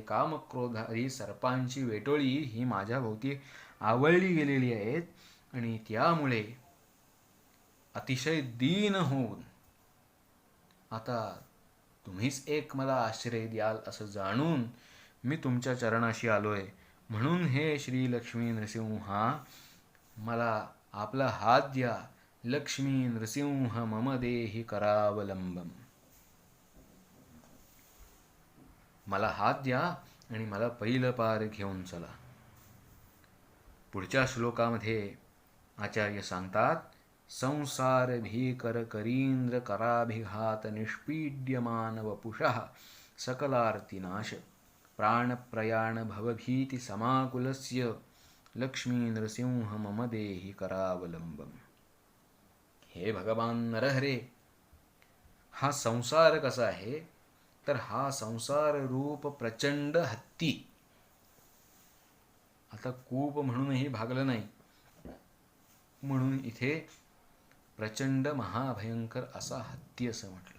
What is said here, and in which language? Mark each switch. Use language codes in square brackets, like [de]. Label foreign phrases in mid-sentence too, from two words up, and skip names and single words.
[mr] कामक्रोधारी सर्पांची वेटोळी ही माझ्या भोवती आवळली गेलेली आहेत आणि त्यामुळे अतिशय दीन होऊन आता तुम्हीच एक मला आश्रय द्याल असं जाणून मी तुमच्या चरणाशी आलोय. म्हणून हे श्री लक्ष्मी नृसिंहा मला आपला हात द्या. [sa] लक्ष्मी नृसिंह मम देहि करावलंबम. [mr] मला हात द्या आणि मला पहिलं पार घेऊन चला. पुढच्या श्लोकामध्ये आचार्य सांगतात, [sa] संसार भीकर करींद्र कराभिघात निष्पीड्यमान वपुषः सकलार्तिनाश प्राणप्रयाण भवभीति समाकुलस्य लक्ष्मी नृसिंह मम देहि करावलंबम. [mr] हे भगवान नरहरे, हा संसार कसा आहे तर हा संसार रूप प्रचंड हत्ती. आता कूप म्हणूनही भागलं नाही म्हणून इथे प्रचंड महाभयंकर असा हत्ती असं म्हटलं.